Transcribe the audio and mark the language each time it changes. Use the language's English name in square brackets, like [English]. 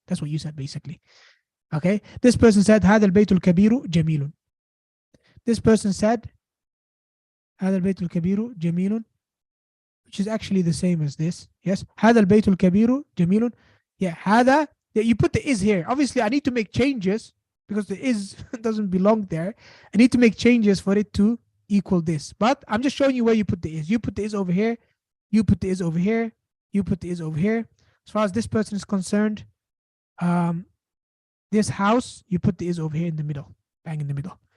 [English] That's what you said basically. Okay, this person said هذا البيت الكبير جميل. This person said هذا البيت الكبير جميل, which is actually the same as this. [Arabic] Yes, هذا البيت الكبير جميل. [English] Yeah, هذا. Yeah, you put the is here. Obviously, I need to make changes because the is doesn't belong there. I need to make changes for it to equal this. But I'm just showing you where you put the is. You put the is over here. You put the is over here. You put the is over here. As far as this person is concerned, this house, you put the is over here in the middle. Bang in the middle.